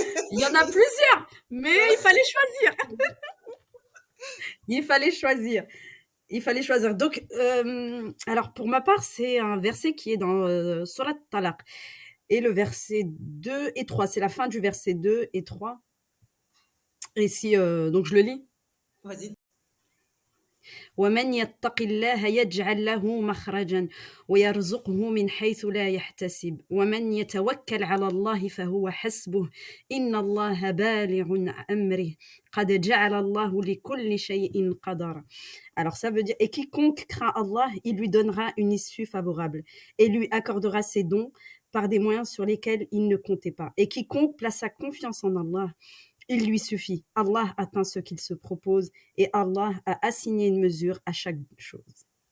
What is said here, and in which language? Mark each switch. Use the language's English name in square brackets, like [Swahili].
[French] Il y en a plusieurs, mais il fallait choisir. Il fallait choisir. Il fallait choisir. Donc, alors pour ma part, c'est un verset qui est dans Surat Talaq. Et le verset 2 et 3, c'est la fin du verset 2 et 3. Et si, donc je le lis. Vas-y. [Arabic] ومن يتق الله يجعل له مخرجا ويرزقه من حيث لا يحتسب ومن يتوكل على الله فهو حسبه إن الله بالغ أمره قد جعل الله لكل شيء قدرا. [French] Alors ça veut dire, et quiconque craint Allah, il lui donnera une issue favorable et lui accordera ses dons par des moyens sur lesquels il ne comptait pas. Et quiconque place sa confiance en Allah, il lui suffit. Allah atteint ce qu'il se propose et Allah a assigné une mesure à chaque chose.